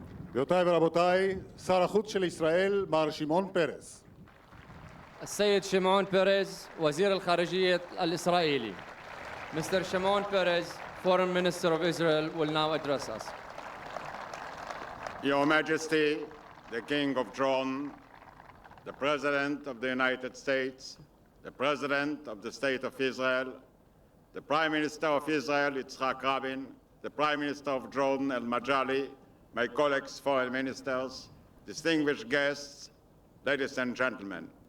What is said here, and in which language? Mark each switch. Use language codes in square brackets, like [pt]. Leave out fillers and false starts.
[he] גבירותיי ורבותיי, שר החוץ של ישראל, מר שמעון פרס. [ar] السيد شمعون بيريز وزير الخارجية الإسرائيلي. [en] Mr. Shimon Peres, Foreign Minister of Israel, will now address us. Your Majesty, the King of Jordan, the President of the United States, the President of the State of Israel, the Prime Minister of Israel, Yitzhak Rabin, the Prime Minister of Jordan, El-Majali, my colleagues, foreign ministers, distinguished guests, ladies and gentlemen.